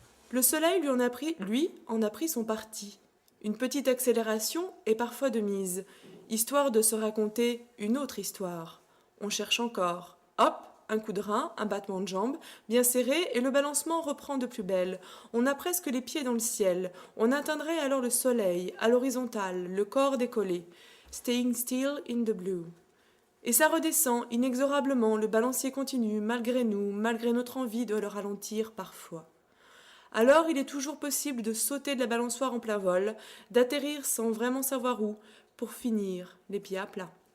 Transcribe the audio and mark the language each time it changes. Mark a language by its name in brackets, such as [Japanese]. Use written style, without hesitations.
[French] Le soleil lui en a pris son parti. Une petite accélération est parfois de mise, histoire de se raconter une autre histoire. On cherche encore. Hop, un coup de rein, un battement de jambe, bien serré, et le balancement reprend de plus belle. On a presque les pieds dans le ciel. On atteindrait alors le soleil, à l'horizontale, le corps décollé. [English] Staying still in the blue. [French] Et ça redescend, inexorablement, le balancier continue, malgré nous, malgré notre envie de le ralentir parfois. Alors il est toujours possible de sauter de la balançoire en plein vol, d'atterrir sans vraiment savoir où, pour finir les pieds à plat.